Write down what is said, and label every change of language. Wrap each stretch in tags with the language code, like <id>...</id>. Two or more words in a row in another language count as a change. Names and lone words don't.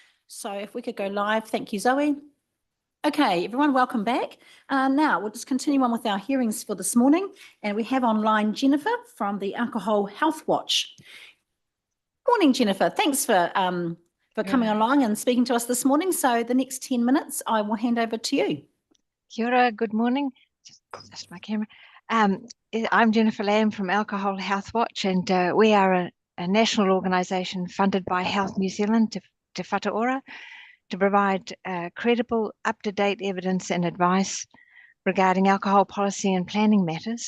<en>So if we could go live, thank you, Zoe. Okay, everyone, welcome back. Now we'll just continue on with our hearings for this morning, and we have online Jennifer from the Alcohol Health Watch. Morning, Jennifer. Thanks for coming along and speaking to us this morning. So the next 10 minutes, I will hand over to you.</en> <mi>Kia ora,</mi> <en>good morning. Just my camera. I'm Jennifer Lamb from Alcohol Health Watch, and we are a national organisation funded by Health New Zealand Te Whatu Ora to provide credible, up-to-date evidence and advice regarding alcohol policy and planning matters.</en>